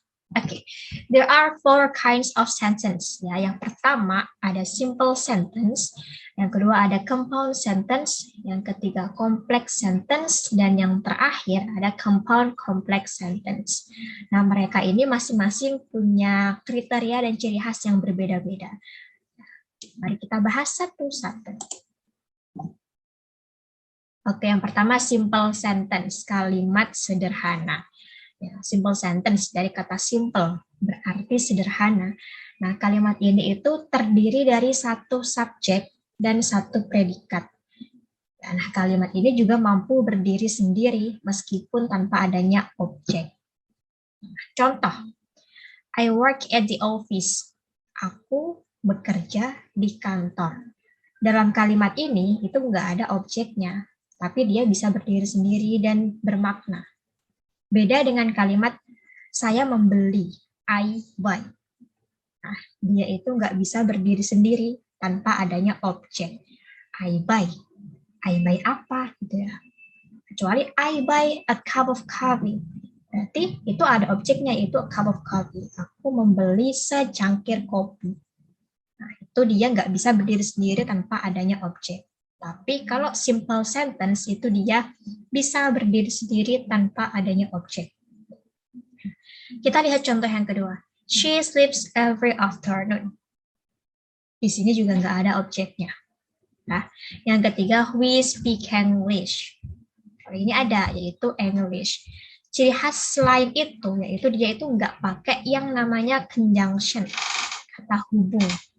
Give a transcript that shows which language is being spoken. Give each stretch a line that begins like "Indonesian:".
English: Okay, there are 4 kinds of sentence.
Indonesian: Ya, yang pertama ada simple sentence, yang kedua ada compound sentence, yang ketiga complex sentence, dan yang terakhir ada compound complex sentence. Nah, mereka ini masing-masing punya kriteria dan ciri khas yang berbeda-beda. Mari kita bahas satu-satu. Oke, yang pertama simple sentence, kalimat sederhana. Ya, simple sentence dari kata simple berarti sederhana. Nah, kalimat ini itu terdiri dari satu subjek dan satu predikat. Nah, kalimat ini juga mampu berdiri sendiri meskipun tanpa adanya objek.
English: Contoh, I work at the office.
Indonesian: Aku bekerja di kantor. Dalam kalimat ini itu nggak ada objeknya, tapi dia bisa berdiri sendiri dan bermakna. Beda dengan kalimat saya membeli,
English: I buy.
Indonesian: Nah, dia itu nggak bisa berdiri sendiri tanpa adanya objek.
English: I buy
Indonesian: apa gitu ya.
English: Kecuali I buy a cup of coffee.
Indonesian: Berarti itu ada objeknya, itu
English: a cup of coffee.
Indonesian: Aku membeli secangkir kopi. Nah, itu dia nggak bisa berdiri sendiri tanpa adanya objek. Tapi kalau simple sentence itu dia bisa berdiri sendiri tanpa adanya objek. Kita lihat contoh yang kedua.
English: She sleeps every afternoon.
Indonesian: Di sini juga nggak ada objeknya. Nah, yang ketiga,
English: we speak English.
Indonesian: Ini ada, yaitu English. Ciri khas selain itu, yaitu dia itu nggak pakai yang namanya conjunction, kata hubung.